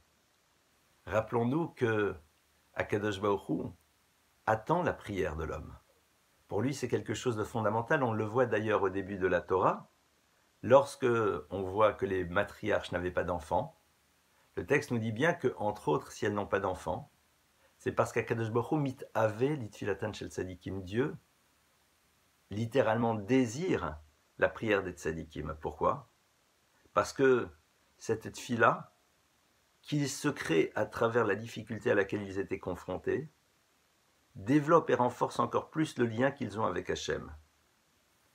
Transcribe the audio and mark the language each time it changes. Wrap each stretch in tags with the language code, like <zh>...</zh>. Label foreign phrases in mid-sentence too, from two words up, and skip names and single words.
<fr>Rappelons-nous que Akadosh Baruch Hu attend la prière de l'homme. Pour lui, c'est quelque chose de fondamental. On le voit d'ailleurs au début de la Torah. Lorsque on voit que les matriarches n'avaient pas d'enfants, le texte nous dit bien que, entre autres, si elles n'ont pas d'enfants, c'est parce qu'Akadosh Baruch Hu</fr> <he>מתאווה לתפילתן של צדיקים.</he> <fr>Dieu, littéralement, désire la prière des tzadikim. Pourquoi ? Parce que cette tfila, qu'ils se créent à travers la difficulté à laquelle ils étaient confrontés, développe et renforce encore plus le lien qu'ils ont avec Hachem.</fr>